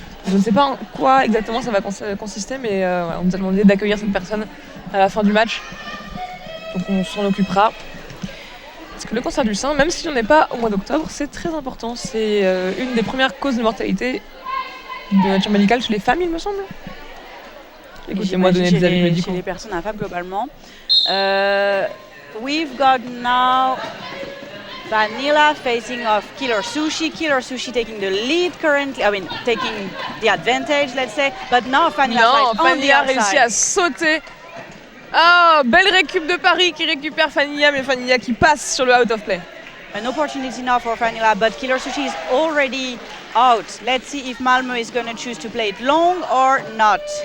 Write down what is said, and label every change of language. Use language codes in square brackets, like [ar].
[fr] Je ne sais pas en quoi exactement ça va consister, mais on nous a demandé d'accueillir cette personne à la fin du match. Donc on s'en occupera. Parce que le cancer du sein, même si on n'est pas au mois d'octobre, c'est très important. C'est une des premières causes de mortalité de nature médicale chez les femmes, il me semble. Écoutez-moi donner des avis médicaux. Chez les personnes infâmes globalement. [en] We've got now Vanilla facing off Killer Sushi. Killer Sushi taking the lead currently. I mean, taking the advantage, let's say. But now Vanilla [fr] a réussi à sauter. Ah, belle récup de Paris qui récupère Fanilla, mais Fanilla qui passe sur le out of play. [en] An opportunity now for Vanilla, but Killer Sushi is already out. Let's see if Malmö is going to choose to play it long or not.